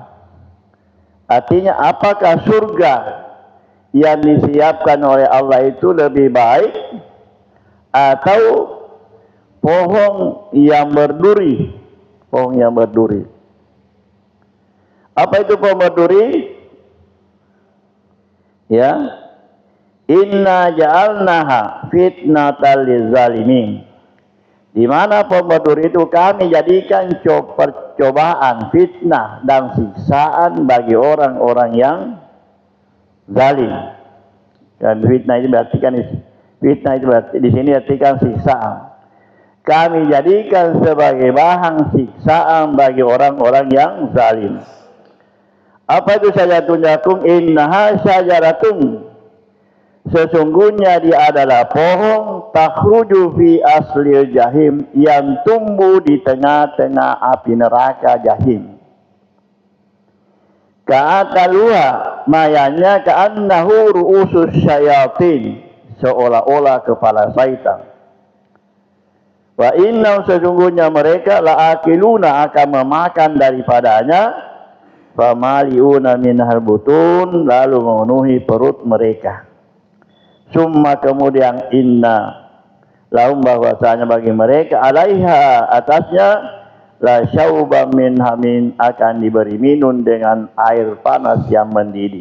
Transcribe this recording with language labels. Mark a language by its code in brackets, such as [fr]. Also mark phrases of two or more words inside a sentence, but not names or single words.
[id] Artinya apakah surga yang disiapkan oleh Allah itu lebih baik atau pohon yang berduri? Pohon yang berduri. Apa itu pohon berduri? Ya. [ar] إنا جعلناها فتنة للظالمين. [id] Di mana pembudur itu kami jadikan percobaan, fitnah dan siksaan bagi orang-orang yang zalim. Dan fitnah itu berarti di sini artikan siksaan. Kami jadikan sebagai bahan siksaan bagi orang-orang yang zalim. Apa itu [ar] شجرة الزقوم? إنها شجرة. [id] Sesungguhnya dia adalah pohon [ar] تخرج في أصل الجحيم, [id] yang tumbuh di tengah-tengah api neraka jahim. [ar] Ka'ataluha, mayanya كأنه رءوس الشياطين, [id] seolah-olah kepala syaitan. [ar] وإن, [id] sesungguhnya mereka la'akiluna, akan memakan daripadanya, [ar] فمالئون منها البطون, [id] lalu memenuhi perut mereka. Summa, kemudian, [ar] إن لهم, [id] bahwasanya bagi mereka, alaiha, atasnya, [ar] لشوبا من حميم, [id] akan diberi minum dengan air panas yang mendidih.